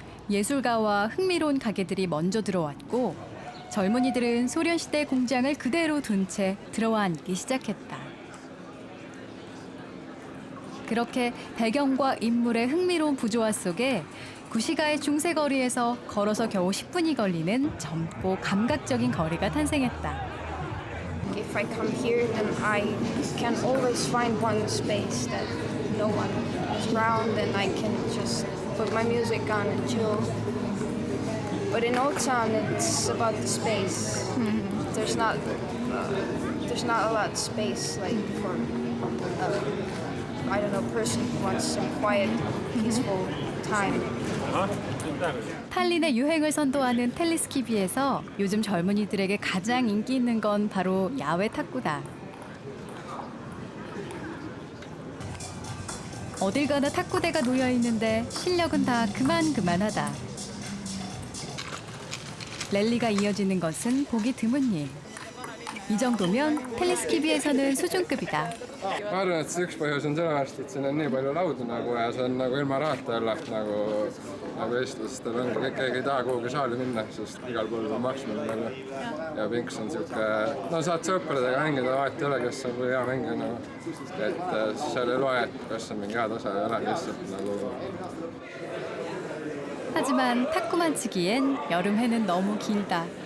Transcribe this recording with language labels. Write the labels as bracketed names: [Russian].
[Korean] 예술가와 흥미로운 가게들이 먼저 들어왔고 젊은이들은 소련시대 공장을 그대로 둔 채 들어와 앉기 시작했다. 그렇게 배경과 인물의 흥미로운 부조화 속에 구시가의 중세거리에서 걸어서 겨우 10분이 걸리는 젊고 감각적인 거리가 탄생했다. [English] If I come here, then I can always find one space that no one is around and I can just put my music on and chill. But in Old Town, it's about the space. There's not a lot of space like for I don't know, person who wants some quiet, peaceful time. [Korean] 탈린의 유행을 선도하는 텔레스키비에서 요즘 젊은이들에게 가장 인기 있는 건 바로 야외 탁구다. 어딜 가나 탁구대가 놓여 있는데 실력은 다 그만하다. 랠리가 이어지는 것은 보기 드문 일. 이 정도면 텔레스키비에서는 수준급이다. [Estonian] Ma arvan, et see üks põhjus on sellepärast, et siin on nii palju laudu nagu ja see on nagu ilma rahata jälle nagu eestlastel on, keegi ei taha kuhugi saali minna, sest igal pool on maksmine peal ja pinks on siuke, no saad sõpradega mängida, vahet ei ole, kes on hea mängija nagu, et seal ei loe, et kas on mingi hea tase ei ole, lihtsalt nagu. [Korean] 하지만 탁구만 치기엔 여름해는 너무 길다.